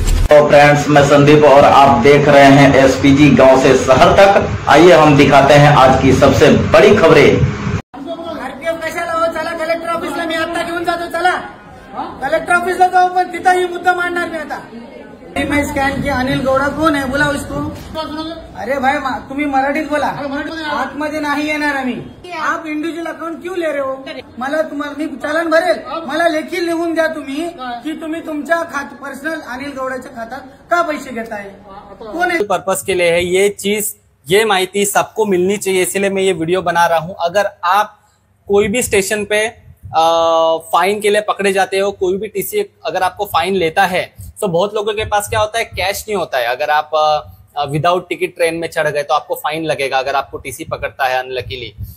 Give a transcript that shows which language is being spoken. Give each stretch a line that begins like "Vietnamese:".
Hindi: तो फ्रेंड्स, मैं संदीप और आप देख रहे हैं एसपीजी गांव से शहर तक। आइए हम दिखाते हैं आज की सबसे बड़ी खबरें।
Marathi: आरपीएफ कशाला हो? चला कलेक्टर ऑफिसला, मी आता घेऊन जातो. चला कलेक्टर ऑफिसला जाऊ, पण तिथंही मुद्दा मांडणार मी आता.
Hindi: मैं स्कैन किया. अनिल गौड़ा कौन है? बुलाओ इसको.
Marathi: अरे भाई तुम्ही मराठीत बोला. आतमध्ये नाही येणार आम्ही.
Hindi: आप इंडिव्हिज्युअल अकाउंट क्यों ले रहे हो?
Marathi: मला तुम्हाला मी चलन भरेल. मला लेखी लिहून द्या तुम्ही की तुम्ही तुमच्या पर्सनल अनिल गौड़ाच्या खात्यात का पैसे घेताय.
Hindi: कौन है? पर्पस के लिए है ये चीज, ये माहिती सबको मिलनी चाहिए, इसलिए मैं ये वीडियो बना रहा हूं। अगर आप कोई भी स्टेशन पे फाइन के लिए पकड़े जाते हो, कोई भी टीसी अगर आपको फाइन लेता है, तो बहुत लोगों के पास क्या होता है, कैश नहीं होता है। अगर आप विदाउट टिकट ट्रेन में चढ़ गए तो आपको फाइन लगेगा अगर आपको टीसी पकड़ता है अनलकीली।